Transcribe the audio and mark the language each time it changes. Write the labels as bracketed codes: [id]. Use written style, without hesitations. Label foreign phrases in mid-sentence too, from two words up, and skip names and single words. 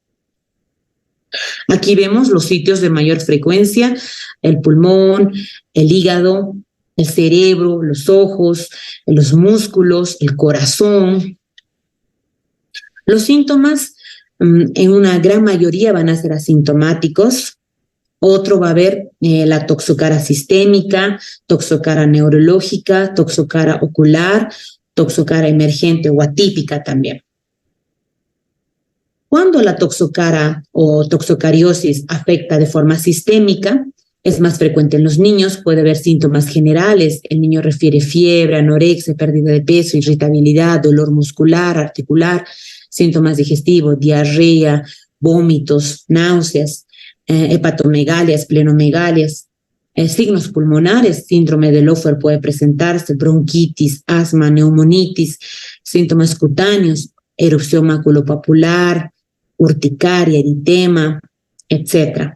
[es] Aquí vemos los sitios de mayor frecuencia: el pulmón, el hígado, el cerebro, los ojos, los músculos, el corazón. Los síntomas en una gran mayoría van a ser asintomáticos. Otro va a haber la toxocara sistémica, toxocara neurológica, toxocara ocular, toxocara emergente o atípica también. Cuando la toxocara o toxocariosis afecta de forma sistémica, es más frecuente en los niños, puede haber síntomas generales. El niño refiere fiebre, anorexia, pérdida de peso, irritabilidad, dolor muscular, articular, síntomas digestivos, diarrea, vómitos, náuseas, hepatomegalias, plenomegalias, signos pulmonares, síndrome de Loeffler puede presentarse, bronquitis, asma, neumonitis, síntomas cutáneos, erupción maculopapular, urticaria, eritema, etc.